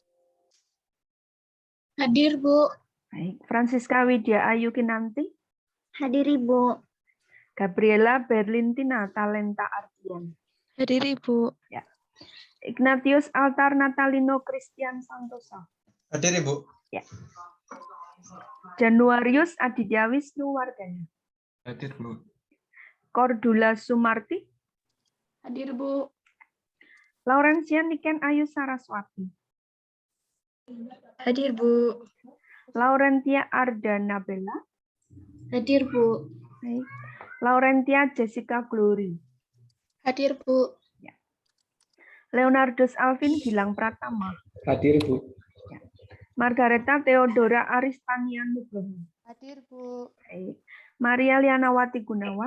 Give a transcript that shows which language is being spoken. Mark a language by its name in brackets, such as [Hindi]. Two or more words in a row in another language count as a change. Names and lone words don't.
[Indonesian] Hadir, Bu. Baik. Francisca Widya Ayu Kinanti. Hadir, Ibu. Gabriela Berlintina Talenta Ardian. Hadir, Ibu. Ya. Ignatius Altar Natalino Christian Santosa. Hadir, Ibu. Ya. Januarius Aditya Wisnu Wardana. Hadir, Bu. Cordula Sumarti. Hadir, Bu. Laurencia Niken Ayu Saraswati. Hadir, Bu. Laurentia Ardana Bella. Hadir, Bu. Baik. Laurentia Jessica Glory. Hadir, Bu. Ya. Leonardus Alvin Gilang Pratama. Hadir, Bu. Ya. Margareta Theodora Aristania Nugroho. Hadir, Bu. Baik. Maria Lianawati Gunawan.